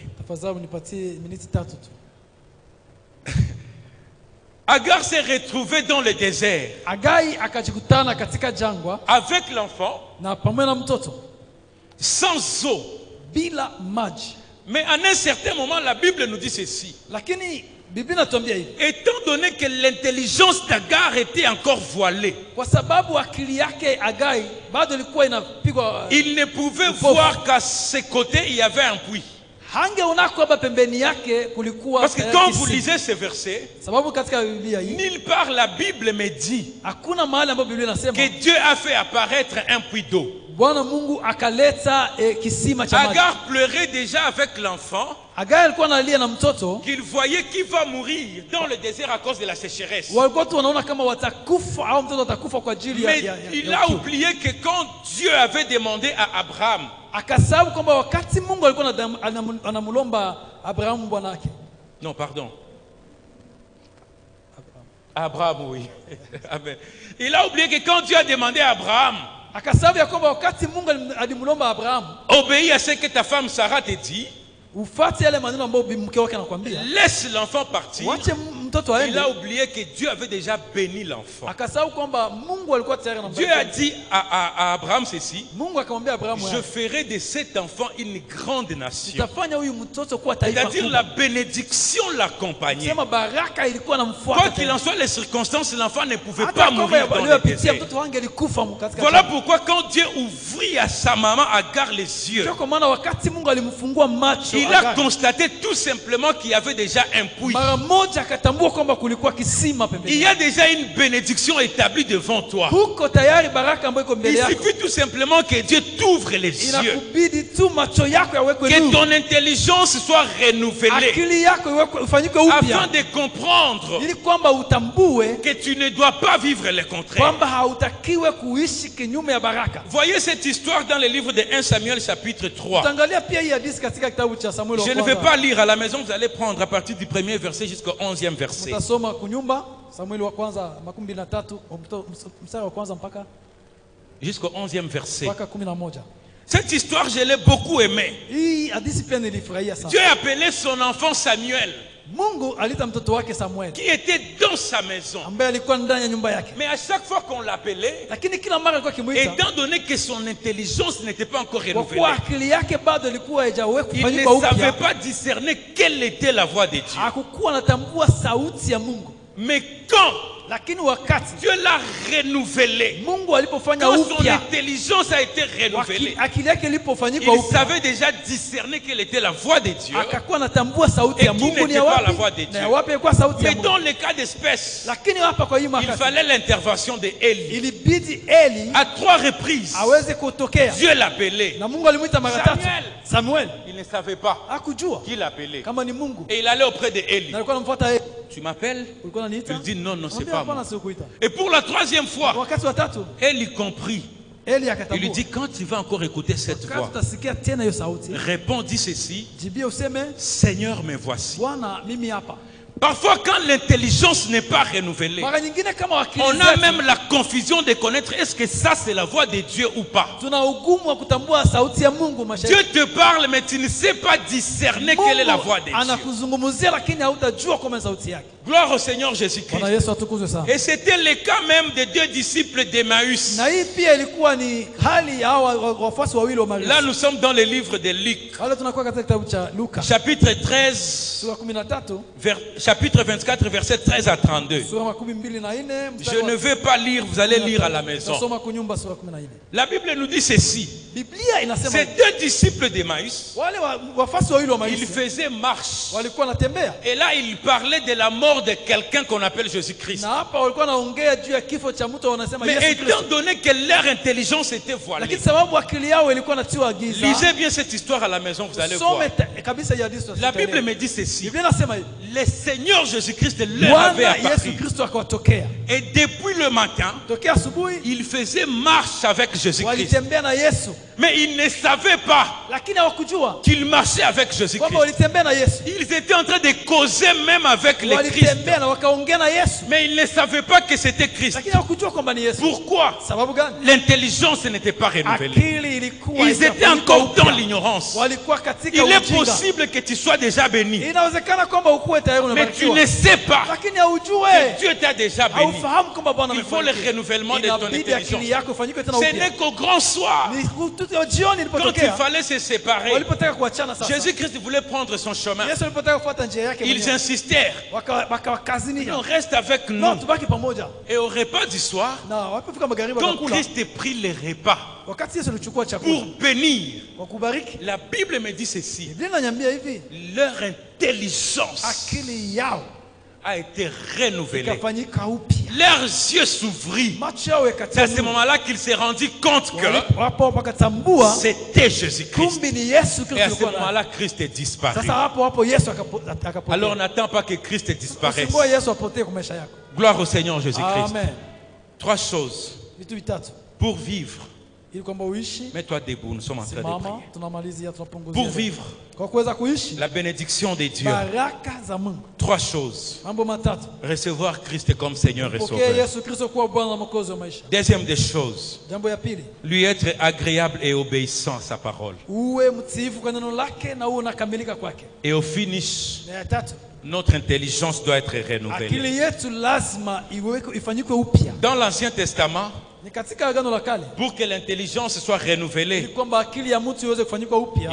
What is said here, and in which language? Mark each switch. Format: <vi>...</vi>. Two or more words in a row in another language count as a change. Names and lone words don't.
<sw>Tafadhali nipatie miniti 3 tu.</sw> <fr>Agar s'est retrouvé dans le désert</fr> <sw>Agai akajikutana katika jangwa</sw> <fr>avec l'enfant,</fr> <sw>na pamoja na mtoto</sw> <fr>sans eau.</fr> <sw>bila maji.</sw> <fr>Mais à un certain moment, la Bible nous dit ceci.</fr> <sw>Lakini Biblia inatuambia hivi,</sw> <fr>Étant donné que l'intelligence d'Agar était encore voilée,</fr> <sw>kwa sababu akili yake Agai bado ilikuwa inapigwa,</sw> <fr>il ne pouvait Pauvre. voir qu'à ses côtés il y avait un puits.</fr> <sw>hangeona kwamba pembeni yake kulikuwa</sw> <fr>Parce que quand vous</fr> <sw>kisima.</sw> <fr>lisez ce verset,</fr> <sw>Sababu katika Biblia hii</sw> <fr>nulle part la Bible me dit</fr> <sw>hakuna mahali ambapo Biblia inasema</sw> <fr>que Dieu a fait apparaître un puits d'eau.</fr> <sw>Bwana Mungu akaleta kisima cha maji.</sw> <fr>Agar pleurait déjà avec l'enfant,</fr> <sw>Agai alikuwa analia na mtoto,</sw> <fr>qu'il voyait qu'il va mourir dans le désert à cause de la sécheresse.</fr> <sw>walikuwa tu wanaona kama watakufa au mtoto atakufa kwa ajili</sw> <fr>Mais il a</fr> <sw>ukimwi.</sw> <fr>oublié que quand Dieu avait demandé à Abraham,</fr> <sw>Akasahau kwamba wakati Mungu alikuwa anamlomba Abrahamu bwana wake.</sw> <fr>non pardon, Abraham, oui. Amen. Il a oublié que quand Dieu a demandé à Abraham,</fr> <sw>Akasahau ya kwamba wakati Mungu alimlomba Abrahamu,</sw> <fr>obéis à ce que ta femme Sarah te dit,</fr> <sw>ufuate yale maneno ambayo mke wake anakuambia,</sw> <fr>laisse l'enfant partir.</fr> <sw>wache mtoto aende.</sw> <fr>Il a oublié que Dieu avait déjà béni l'enfant.</fr> <sw>Akasahau kwamba Mungu alikuwa tayari</sw> <fr>Dieu a</fr> <sw>anambariki.</sw> <fr>dit à Abraham ceci:</fr> <sw>Mungu akamwambia Abrahamu,</sw> <fr>je ferai de cet enfant une grande nation.</fr> <sw>nitafanya huyu mtoto kuwa taifa</sw> <fr>C'est-à-dire la</fr> <sw>kubwa.</sw> <fr>bénédiction l'accompagnait.</fr> <sw>Sema baraka ilikuwa</sw> <fr>Quoi</fr> <sw>inamfuata.</sw> <fr>qu'il en soit, les circonstances, l'enfant ne pouvait</fr> <sw>Hata</sw> <fr>pas</fr> <sw>kama</sw> <fr>mourir dans le</fr> <sw>aliyopitia</sw> <fr>désert.</fr> <sw>mtoto wangu alikufa katika</sw> <fr>Voilà</fr> <sw>jangwa.</sw> <fr>pourquoi quand Dieu ouvrit à sa maman Agar les yeux,</fr> <sw>Ndio kwa maana wakati Mungu alimfungua macho</sw> <fr>il a</fr> <sw>Agar,</sw> <fr>constaté tout simplement qu'il y avait déjà un puits.</fr> <sw>mara moja akatambua kutambua kwamba kulikuwa kisima</sw> <fr>Il</fr> <sw>pembeni.</sw> <fr>y a déjà une bénédiction établie devant toi.</fr> <sw>Huko tayari baraka ambayo iko mbele</sw> <fr>Il</fr> <sw>yako.</sw> <fr>suffit tout simplement que Dieu t'ouvre les yeux.</fr> <sw>Inakubidi tu macho yako yawekwe</sw> <fr>Que</fr> <sw>nuru.</sw> <fr>ton intelligence soit renouvelée.</fr> <sw>Akili yako ifanyike</sw> <fr>Afin</fr> <sw>upya.</sw> <fr>de comprendre</fr> <sw>Ili kwamba utambue</sw> <fr>que tu ne dois pas vivre le contraire.</fr> <sw>kwamba hautakiwe kuishi kinyume ya baraka.</sw> <fr>Voyez cette histoire dans le livre de 1 Samuel chapitre 3.</fr> <sw>Utaangalia pia hii hadithi katika kitabu cha Samuel wa</sw> <fr>Je ne</fr> <sw>kwanza.</sw> <fr>vais pas lire à la maison, vous allez prendre à partir du premier verset jusqu'au 11e verset.</fr> <sw>Utasoma kunyumba Samuel wa kwanza 23 mstari wa kwanza mpaka</sw> <fr>Jusqu'au 11e verset.</fr> <sw>11.</sw> <fr>Cette histoire, je l'ai beaucoup aimée.</fr> <sw>Hii hadithi pia nilifurahia sana.</sw> <fr>Dieu a appelé son enfant Samuel,</fr> <sw>Mungu aliita mtoto wake Samuel</sw> <fr>qui était dans sa maison.</fr> <sw>ambaye alikuwa ndani ya nyumba yake.</sw> <fr>Mais à chaque fois qu'on l'appelait,</fr> <sw>Lakini kila mara alikuwa kimuita</sw> <fr>étant donné que son intelligence n'était pas encore</fr> <sw>kwa kuwa</sw> <fr>renouvelée,</fr> <sw>akili yake bado ilikuwa haijawekwa</sw> <fr>il ne</fr> <sw>kufanyika</sw> <fr>savait</fr> <sw>upya.</sw> <fr>pas discerner quelle était la voix de Dieu.</fr> <sw>Hakukuwa anatambua sauti ya Mungu.</sw> <fr>Mais quand</fr> <sw>Lakini wakati</sw> <fr>Dieu l'a renouvelé,</fr> <sw>Mungu alipofanya</sw> <fr>quand son</fr> <sw>upya,</sw> <fr>intelligence a été renouvelée,</fr> <sw>akili yake ilipofanyika</sw> <fr>il</fr> <sw>upya,</sw> <fr>savait déjà discerner quelle était la voix de Dieu.</fr> <sw>akakuwa anatambua sauti</sw> <fr>Et</fr> <sw>ya</sw> <fr>qui</fr> <sw>Mungu ni</sw> <fr>n'était</fr> <sw>ya</sw> <fr>pas la voix</fr> <sw>wapi</sw> <fr>de Dieu.</fr> <sw>na ya wapi ilikuwa sauti ya</sw> <fr>Mais</fr> <sw>Mungu.</sw> <fr>dans le cas d'espèce,</fr> <sw>Lakini hapa kwa hii</sw> <fr>il</fr> <sw>wakati</sw> <fr>fallait l'intervention de Élie.</fr> <sw>ilibidi Eli</sw> <fr>À 3 reprises,</fr> <sw>aweze kutokea,</sw> <fr>Dieu l'appelait.</fr> <sw>na Mungu alimwita mara tatu.</sw> <fr>Samuel.</fr> <sw>Samuel</sw> <fr>Il ne savait pas</fr> <sw>hakujua</sw> <fr>qui l'appelait.</fr> <sw>kama ni Mungu,</sw> <fr>Et il allait auprès de Élie.</fr> <sw>na alikuwa anamfuata Eli.</sw> <fr>Tu m'appelles?</fr> <sw>Ulikuwa unaniita?</sw> <fr>Il dit non, non, c'est</fr> <sw>Mwambie,</sw> <fr>pas</fr> <sw>hapana,</sw> <fr>moi.</fr> <sw>sikukuita.</sw> <fr>Et pour la 3e fois,</fr> <sw>Wakati wa tatu</sw> <fr>Élie comprit.</fr> <sw>Eli</sw> <fr>Il lui</fr> <sw>akatambua.</sw> <fr>dit quand tu vas encore écouter cette</fr> <sw>Wakati</sw> <fr>voix,</fr> <sw>utasikia tena hiyo sauti,</sw> <fr>réponds, dis ceci:</fr> <sw>jibie useme,</sw> <fr>Seigneur, me voici.</fr> <sw>Bwana mimi hapa.</sw> <fr>Parfois, quand l'intelligence n'est pas renouvelée,</fr> <sw>Mara nyingine kama wakili</sw> <fr>on a</fr> <sw>zetu,</sw> <fr>même la confusion de connaître est-ce que ça c'est la voix de Dieu ou pas.</fr> <sw>tuna ugumu wa kutambua sauti ya Mungu maisha</sw> <fr>Dieu</fr> <sw>yetu.</sw> <fr>te parle, mais tu ne sais pas discerner quelle est la voix de</fr> <sw>Mungu</sw> <fr>Dieu.</fr> <sw>anakuzungumzia lakini hautajua kama ni sauti yake.</sw> <fr>Gloire au Seigneur Jésus-Christ.</fr> <sw>Bwana Yesu atukuzwe sana.</sw> <fr>Et c'était le cas même des 2 disciples d'Emmaüs.</fr> <sw>Na hii pia ilikuwa ni hali ya hawa wafuasi wawili wa Maria.</sw> <fr>Là, nous sommes dans le livre de Luc,</fr> <sw>Wale tunakuwa katika kitabu cha Luka</sw> <fr>chapitre 13,</fr> <sw>sura 13</sw> <fr>chapitre 24, verset 13 à 32.</fr> <sw>sura 24</sw> <fr>Je ne vais pas lire, vous allez lire à la maison.</fr> <sw>Tusoma kunyumba sura 14.</sw> <fr>La Bible nous dit ceci.</fr> <sw>Biblia inasema</sw> <fr>Ces 2 disciples d'Emmaüs,</fr> <sw>wale wafuasi wawili wa</sw> <fr>ils</fr> <sw>Maria</sw> <fr>faisaient marche.</fr> <sw>walikuwa wanatembea,</sw> <fr>Et là, ils parlaient de la mort de quelqu'un qu'on appelle Jésus-Christ.</fr> <sw>na hapa walikuwa wanaongea juu ya kifo cha mtu wanasema</sw> <fr>Mais</fr> <sw>Yesu</sw> <fr>étant</fr> <sw>Kristo.</sw> <fr>donné que leur intelligence était voilée,</fr> <sw>Lakini sababu akili yao ilikuwa natiwa giza.</sw> <fr>lisez bien cette histoire à la maison, vous allez voir.</fr> <sw>Some kabisa ya hadithi.</sw> <fr>La Bible me dit ceci.</fr> <sw>Biblia inasema hivi.</sw> <fr>Le Seigneur Jésus-Christ leur avait</fr> <sw>Bwana Yesu</sw> <fr>apparu.</fr> <sw>Kristo akawatokea.</sw> <fr>Et depuis le matin,</fr> <sw>Tokea asubuhi</sw> <fr>ils faisaient marche avec Jésus-Christ.</fr> <sw>walitembea na Yesu,</sw> <fr>Mais ils ne savaient pas</fr> <sw>lakini hawakujua</sw> <fr>qu'ils marchaient avec</fr> <sw>kwamba</sw> <fr>Jésus-Christ.</fr> <sw>walitembea na Yesu.</sw> <fr>Ils étaient en train de causer même avec le Christ.</fr> <sw>Walitembea na wakaongea na Yesu,</sw> <fr>Mais ils ne savaient pas que c'était Christ.</fr> <sw>lakini hawakujua kwamba ni Yesu.</sw> <fr>Pourquoi?</fr> <sw>Sababu gani?</sw> <fr>L'intelligence n'était pas renouvelée.</fr> <sw>Akili ilikuwa</sw> <fr>Ils étaient</fr> <sw>haijafanyika</sw> <fr>encore dans</fr> <sw>upya.</sw> <fr>l'ignorance.</fr> <sw>Walikuwa katika</sw> <fr>Il est</fr> <sw>ujinga.</sw> <fr>possible que tu sois déjà béni.</fr> <sw>Inawezekana kwamba ukuwe tayari</sw> <fr>Mais tu</fr> <sw>umebarikiwa,</sw> <fr>ne sais pas</fr> <sw>lakini</sw> <fr>que</fr> <sw>haujue,</sw> <fr>Dieu t'a déjà béni.</fr> <sw>haufahamu kwamba Bwana</sw> <fr>Il faut le</fr> <sw>amekubariki.</sw> <fr>renouvellement de ton</fr> <sw>Inabidi akili</sw> <fr>intelligence.</fr> <sw>yako ifanyike tena</sw> <fr>Ce</fr> <sw>upya.</sw> <fr>n'est qu'au grand soir,</fr> <sw>Ni jioni</sw> <fr>quand il</fr> <sw>ilipotokea,</sw> <fr>fallait se séparer,</fr> <sw>walipotaka kuachana sasa,</sw> <fr>Jésus-Christ voulait prendre son chemin.</fr> <sw>Yesu alipotaka kufuata njia yake</sw> <fr>Ils</fr> <sw>mwenyewe,</sw> <fr>insistèrent.</fr> <sw>wakawakazinia,</sw> <fr>Non, reste avec</fr> <sw>no,</sw> <fr>nous.</fr> <sw>tubaki pamoja.</sw> <fr>Et au repas du soir,</fr> <sw>Na walipofika magharibi</sw> <fr>quand</fr> <sw>wakakula,</sw> <fr>Christ prit les repas</fr> <sw>wakati Yesu alichukua chakula</sw> <fr>pour bénir,</fr> <sw>kwa kubariki,</sw> <fr>la Bible me dit ceci.</fr> <sw>Biblia inaniambia hivi,</sw> <fr>Leur intelligence</fr> <sw>akili yao</sw> <fr>a été renouvelée.</fr> <sw>ikafanyika upya,</sw> <fr>Leurs yeux s'ouvrirent.</fr> <sw>macho yao</sw> <fr>C'est à ce</fr> <sw>yakatambua,</sw> <fr>moment-là qu'ils se rendit compte que</fr> <sw>hapo wakatambua</sw> <fr>c'était Jésus-Christ.</fr> <sw>kumbi ni Yesu</sw> <fr>Et à</fr> <sw>Kristo</sw> <fr>ce</fr> <sw>alikuwa naye.</sw> <fr>moment-là, Christ est disparu.</fr> <sw>Sasa hapo Yesu akapotea.</sw> <fr>Alors n'attends pas que Christ disparaisse.</fr> <sw>Usingoe Yesu apotee kwa maisha yako.</sw> <fr>Gloire au Seigneur Jésus-Christ. Amen. 3 choses.</fr> <sw>Vitu vitatu</sw> <fr>Pour vivre,</fr> <sw>ili kwamba uishi.</sw> <fr>mets-toi debout, nous sommes en train de</fr> <sw>Simama,</sw> <fr>prier.</fr> <sw>tunamalizia, tunapunguzia.</sw> <fr>Pour vivre</fr> <sw>Kwa kuweza kuishi</sw> <fr>la bénédiction de Dieu,</fr> <sw>baraka za Mungu,</sw> <fr>3 choses.</fr> <sw>mambo matatu:</sw> <fr>Recevoir Christ comme Seigneur et</fr> <sw>pokea</sw> <fr>Sauveur.</fr> <sw>Yesu Kristo kuwa Bwana na Mwokozi wa maisha.</sw> <fr>Deuxième des choses,</fr> <sw>Jambo ya pili,</sw> <fr>lui être agréable et obéissant à sa parole.</fr> <sw>uwe mtiifu kwa neno lake na uwe unakamilika kwake.</sw> <fr>Et au finish,</fr> <sw>Na ya tatu,</sw> <fr>notre intelligence doit être renouvelée.</fr> <sw>akili yetu lazima ifanyikwe upya.</sw> <fr>Dans l'Ancien Testament,</fr> <sw>Ni katika agano la kale</sw> <fr>pour que l'intelligence soit</fr> <sw>ili</sw> <fr>renouvelée,</fr> <sw>kwamba akili ya mtu iweze kufanyika upya,</sw>